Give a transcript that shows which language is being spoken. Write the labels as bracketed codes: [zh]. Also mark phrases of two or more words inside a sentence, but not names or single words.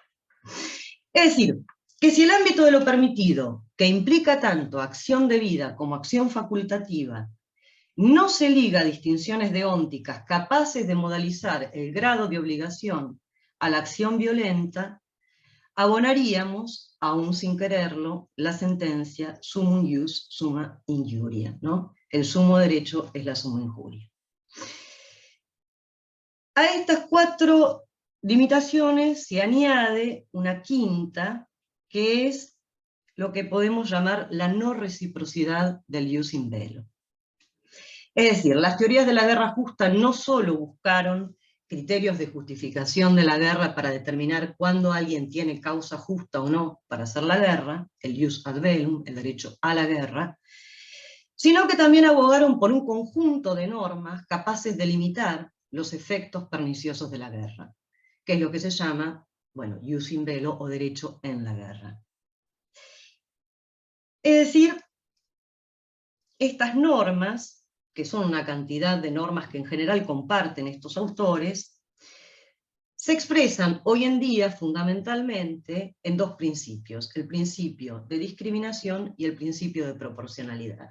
[es] Es decir, que si el ámbito de lo permitido, que implica tanto acción debida como acción facultativa, no se liga a distinciones deónticas capaces de modalizar el grado de obligación a la acción violenta, abonaríamos, aún sin quererlo, la sentencia [la] sumum ius summa injuria, [es] ¿no? El sumo derecho es la [la] summa injuria. [es] A estas cuatro limitaciones se añade una quinta, que es lo que podemos llamar la no reciprocidad del [la] jus in bello. [es] Es decir, las teorías de la guerra justa no solo buscaron criterios de justificación de la guerra para determinar cuándo alguien tiene causa justa o no para hacer la guerra, el [la] jus ad bellum, [es] el derecho a la guerra, sino que también abogaron por un conjunto de normas capaces de limitar los efectos perniciosos de la guerra, que es lo que se llama, bueno, [la] jus in bello [es] o derecho en la guerra. Es decir, estas normas, que son una cantidad de normas que en general comparten estos autores, se expresan hoy en día fundamentalmente en dos principios: el principio de discriminación y el principio de proporcionalidad.